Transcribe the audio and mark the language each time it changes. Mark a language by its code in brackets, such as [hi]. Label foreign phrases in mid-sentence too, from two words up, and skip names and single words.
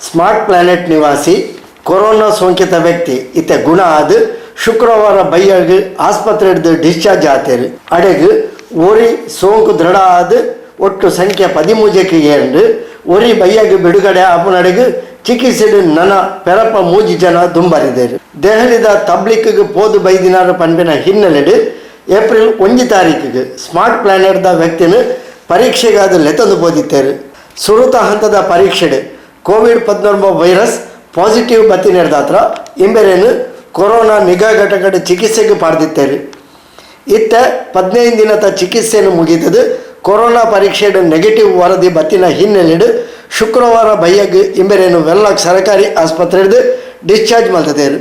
[tcy] ಸ್ಮಾರ್ಟ್ ಪ್ಲಾನೆಟ್ ನಿವಾಸಿ ಕೊರೋನಾ ಸೋಂಕಿತ ವ್ಯಕ್ತಿ ಇತ್ತ ಗುಣ ಆದ ಶುಕ್ರವಾರ ಬೈಯಗ್ ಆಸ್ಪತ್ರೆ ಡಿಸ್ಚಾರ್ಜ್ ಆತೇರು ಅಡೆಗ್ ಒರಿ ಸೋಂಕು ದೃಢ ಆದ ಒಟ್ಟು ಸಂಖ್ಯೆ 13ಕ್ಕೆ ಏರ್ದು ಒರಿ ಬೈಯಗ್ ಬಿಡುಗಡೆ ಆಪನಡೆಗ್ ಚಿಕಿತ್ಸೆ ನನ ಪೆರಪ 3 ಜನ ದುಂಬರಿದರು. ದೆಹಲಿದ ತಬ್ಲಿಕ್ಗೆ ಪೋದು ಬೈದಿನಾರ ಪಂಪಿನ ಹಿನ್ನೆಲೆಡ್ ಏಪ್ರಿಲ್ 1 ತಾರೀಕಿಗೆ ಸ್ಮಾರ್ಟ್ ಪ್ಲಾನೆಟ್ದ ವ್ಯಕ್ತಿನ ಪರೀಕ್ಷೆಗಾದ ಲೆತಂದು ಬೋದಿತ್ತೇರು. ಸುರುತ ಹಂತದ ಪರೀಕ್ಷೆಡೆ ಕೋವಿಡ್-19 [en] virus positive [tcy] ಬತ್ತಿ ನಡೆದಾತ್ರ ಇಂಬೆರೇನು ಕೊರೋನಾ ನಿಗಾ ಘಟಕದ ಚಿಕಿತ್ಸೆಗೆ ಪಾಡ್ದಿತ್ತೇರು. ಇತ್ತ 15 ದಿನದ ಚಿಕಿತ್ಸೆಯನ್ನು ಮುಗಿತದು. ಕೊರೋನಾ ಪರೀಕ್ಷೆಯ ನೆಗೆಟಿವ್ ವರದಿ ಬತ್ತಿನ ಹಿನ್ನೆಲೆಡು ಶುಕ್ರವಾರ ಬೈಯಗ್ ಇಂಬೆರೇನು ವೆಲ್ಲಾಕ್ ಸರ್ಕಾರಿ ಆಸ್ಪತ್ರೆದು ಡಿಸ್ಚಾರ್ಜ್ ಮಾಡ್ತದೇರು.